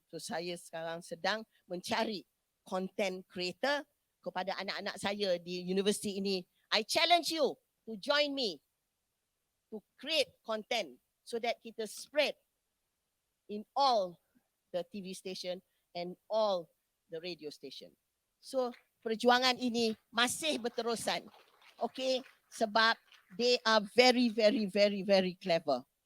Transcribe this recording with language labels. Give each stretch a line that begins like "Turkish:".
Malay: So saya sekarang sedang mencari content creator kepada anak-anak saya di universiti ini.
English: I challenge you to join me to create content so that kita spread in all the TV station and all the radio station.
Malay: So perjuangan ini masih berterusan.
English: Okay, sebab they are very clever.